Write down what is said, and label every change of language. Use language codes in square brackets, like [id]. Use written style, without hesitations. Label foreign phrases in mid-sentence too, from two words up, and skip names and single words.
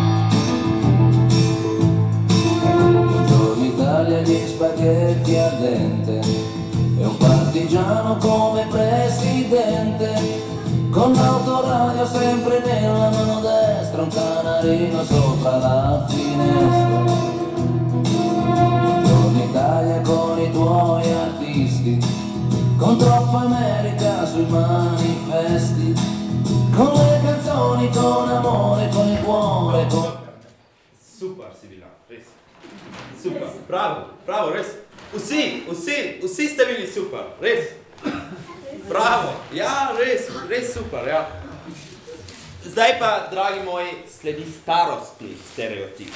[it] Buongiorno Italia, gli spaghetti al dente, e un partigiano come presidente, con l'autoradio sempre nella mano destra, un canarino sopra la finestra. Buongiorno Italia con i tuoi artisti, con troppa America sui manifesti, con le canzoni, con amore, con il cuore, con... [sl] Super si bila, res. Super, bravo, res. Vsi ste bili super, res. Bravo, ja, res super, ja. Zdaj pa, dragi moji, sledi starostni stereotip.